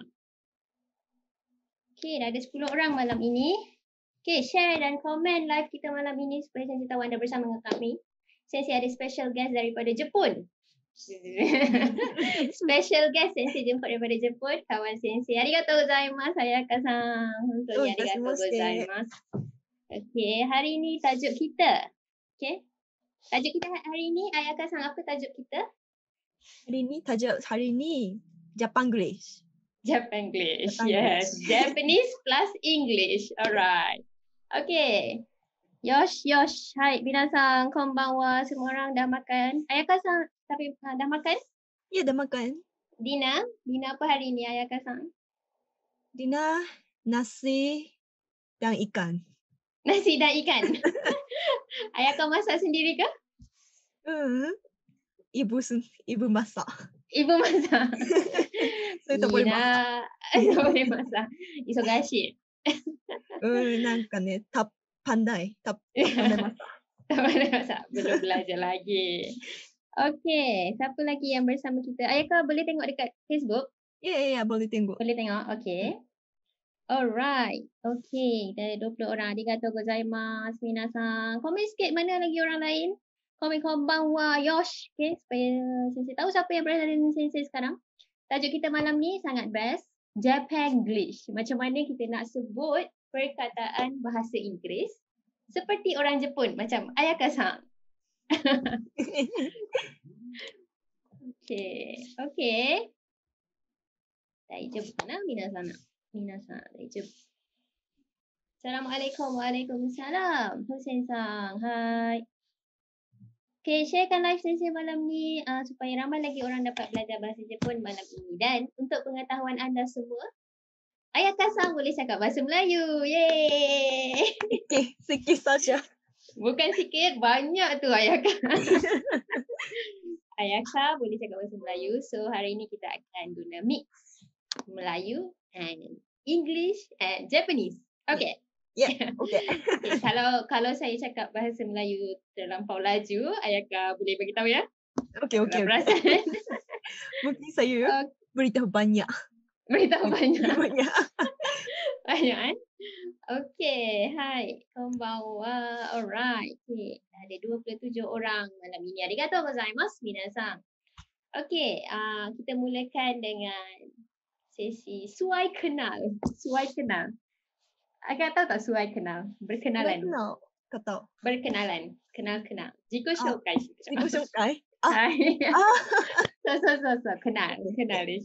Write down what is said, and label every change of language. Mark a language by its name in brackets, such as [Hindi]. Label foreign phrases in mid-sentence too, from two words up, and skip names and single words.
[Malay] Okay, dah ada 10 orang malam ini. Okay, share dan komen live kita malam ini supaya Sensei tahu anda bersama dengan kami. Sensei ada [English] special guest [Malay] daripada Jepun. [English] Special guest [Malay] Sensei jemput daripada Jepun, kawan Sensei. [Japanese] ありがとうございます、Ayaka-san。本当にありがとうございます. [Malay] Okay, hari ni tajuk kita. Okay. Tajuk kita hari ni, Ayaka-san, apa tajuk kita? Hari ni Japanglish. [English] Japanglish, yes. Japanese plus English. Alright. Okay. Yosh. [Japanese] はい、皆さん、こんばんは. [Malay] Semua orang dah makan. Ayaka-san, tapi dah makan? Ya, dah makan. Dina apa hari ni, Ayaka-san? Dina, nasi dan ikan. Nasi dan ikan? Ayaka masak sendiri ke? Ibu masak. Ibu masak. So, tak boleh masak. Tak boleh masak. Isogashi. [Japanese] なんかね、 [Malay] pandai masak. Tak pandai masak. Belum belajar lagi. Okay, siapa lagi yang bersama kita? Ayaka boleh tengok dekat Facebook? Ya, boleh tengok. Boleh tengok, okay. [English] Alright, okay. [Malay] Dah ada 20 orang. [Japanese] ありがとうございます、皆さん. [Malay] Komen sikit mana lagi orang lain. Komen konbanwa, yosh. Okay, supaya Sensei tahu siapa yang berada dengan Sensei sekarang. Tajuk kita malam ni sangat best. Japanglish. Macam mana kita nak sebut perkataan bahasa Inggeris seperti orang Jepun. Macam Ayaka-san. Okay. [Japanese] 大丈夫かな皆さん. Daijoubu. [Malay] Assalamualaikum. Waalaikumsalam. Hussein-san. Hai. Okay, sharekan live Sensei malam ni supaya ramai lagi orang dapat belajar bahasa Jepun malam ini. Dan untuk pengetahuan anda semua, Ayaka-san boleh cakap bahasa Melayu. Yeay! Okay, sikit saja. Bukan sikit, banyak tu Ayaka. Ayaka boleh cakap bahasa Melayu. So hari ini kita akan guna mix Melayu [English] and English and Japanese. [Malay] Okay. Yeah, okay. Okay, kalau saya cakap bahasa Melayu terlampau laju, Ayaka boleh beritahu ya? Okay. Perasan. Mungkin saya beritahu banyak. Beritahu banyak. Banyak kan? Okay, hai. Konbanwa. [English] Alright. Okay. [Malay] Dah ada 27 orang malam ini. [Japanese] ありがとうございます、皆さん. [Malay] Okay, kita mulakan dengan sesi suai kenal. Agak tahu tak suai kenal? Berkenalan. Kau tahu. Berkenalan. Kenal. [Japanese] 自己紹介. [Malay] Hai. So. Kenal Risha.